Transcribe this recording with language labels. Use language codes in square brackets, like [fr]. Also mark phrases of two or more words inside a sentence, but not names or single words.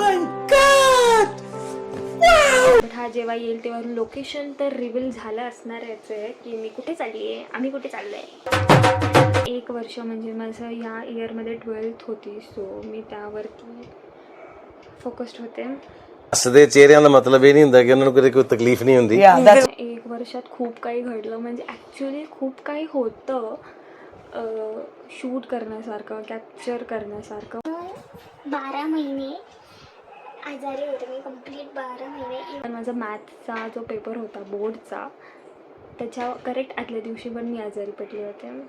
[mr] बट हा जेव्हा येईल तेव्हा लोकेशन तर रिव्हील झालं असणारच आहे की मी कुठे चालली आहे, आम्ही कुठे चाललो आहे. 1 वर्ष म्हणजे माझं ह्या इयरमध्ये 12th होती, सो मी त्यावरती फोकस्ड होते. [pa] ਹਸਦੇ ਚਿਹਰਿਆਂ ਦਾ ਮਤਲਬ ਇਹ ਨਹੀਂ ਹੁੰਦਾ ਕਿ ਉਹਨਾਂ ਨੂੰ ਕੋਈ ਤਕਲੀਫ ਨਹੀਂ ਹੁੰਦੀ. [mr] 1 वर्षात खूप काही घडलं, म्हणजे ॲक्च्युली खूप काही होतं शूट करण्यासारखं, कॅप्चर करण्यासारखं. 12 महिने आजारी होते मी, कंप्लीट 12 महिने. पण माझा मॅथचा जो पेपर होता बोर्डचा त्याच्या करेक्ट आदल्या दिवशी पण मी आजारी पडले होते.